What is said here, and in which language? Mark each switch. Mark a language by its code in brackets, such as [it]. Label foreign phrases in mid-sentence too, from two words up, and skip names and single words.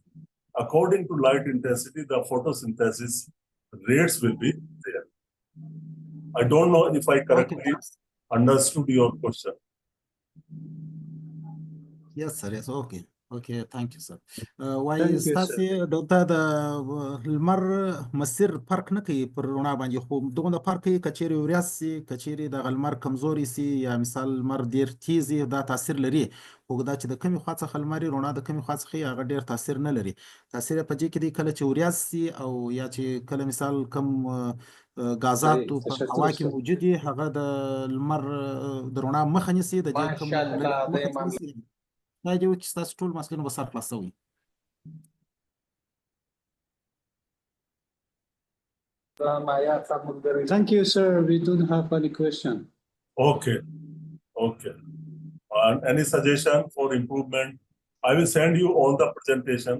[en] According to light intensity, the photosynthesis rates will be there. I don't know if I correctly understood your question. Yes, sir. Yes. Okay. Okay. Thank you, sir. Thank you, sir. [ps] ستاسي د المر مسیر فرق نه کوي پر رڼا باندې خو دغه فرق کوي کچېرې وریځ سي کچېرې د المر کمزوري سي یا مثال المر ډیر تیز دا تاثیر لري خو دا چې د کمی خوا څخه المر رڼا د کمی خوا څخه هغه ډیر تاثیر نه لري تاثیر په دې کې دی کله چې وریځ سي او یا چې کله مثال کم غازات په هوا کې موجود دي هغه د المر د رڼا مخه نیسي د دې کم دا جو چې تاسو ټول مسلونه به سر خلاصوي [en] Thank you, sir. We don't have any question. Okay. Okay. And any suggestion for improvement? I will send you all the presentation.